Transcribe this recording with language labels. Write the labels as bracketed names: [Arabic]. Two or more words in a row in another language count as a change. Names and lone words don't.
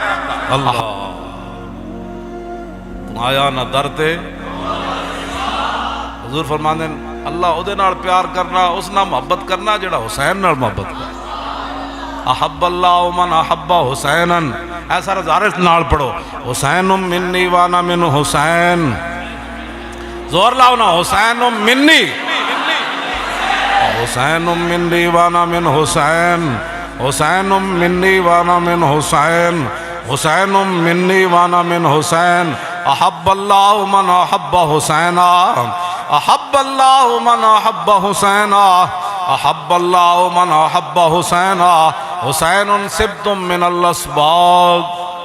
[Punjabi] ਅੱਲਾਹ ਤੂ ਆਇਆ ਨਾ ਦਰ ਤੇ। ਹੁਜ਼ੂਰ ਫ਼ਰਮਾਂਦੇ ਨੇ ਅੱਲਾਹ ਉਹਦੇ ਨਾਲ ਪਿਆਰ ਕਰਨਾ, ਉਸ ਨਾਲ ਮੁਹੱਬਤ ਕਰਨਾ ਜਿਹੜਾ ਹੁਸੈਨ ਨਾਲ ਮੁਹੱਬਤ ਕਰ। [Arabic] أحب الله من أحب حسينا, [Punjabi] ਐਸਾ ਰਜ਼ਾਰਤ ਨਾਲ ਪੜ੍ਹੋ, [Arabic] حسين مني وأنا من حسين. [Punjabi] ਜ਼ੋਰ ਲਾਓ ਨਾ, [Arabic] حسين مني، حسين مني وأنا من حسين، حسين مني وأنا من حسين، حسين مني وأنا من حسين. أحب الله من أحب حسينا، أحب الله من أحب حسينا، أحب الله من أحب حسينا. حسين سبط من الأسباط.